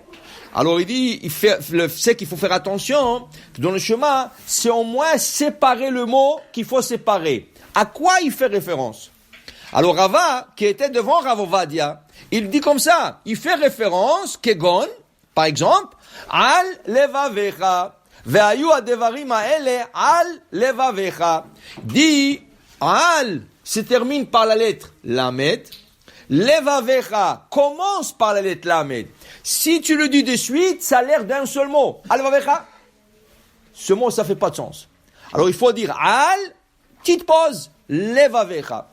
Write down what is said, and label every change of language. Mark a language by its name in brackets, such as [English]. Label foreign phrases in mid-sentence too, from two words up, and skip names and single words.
[French] Alors il dit, c'est qu'il faut faire attention, que dans le chemin, c'est au moins séparer le mot qu'il faut séparer. À quoi il fait référence? Alors Rava, qui était devant Rav Ovadia, il dit comme ça, il fait référence, Kegon, par exemple, [Hebrew] על לבבך, והיו הדברים האלה על לבבך. [French] Dit, Al se termine par la lettre Lamed, levavecha commence par la lettre Lamed. Si tu le dis de suite, ça a l'air d'un seul mot. Al-Vavecha. Ce mot, ça fait pas de sens. Alors, il faut dire Al, petite pause, Levavecha.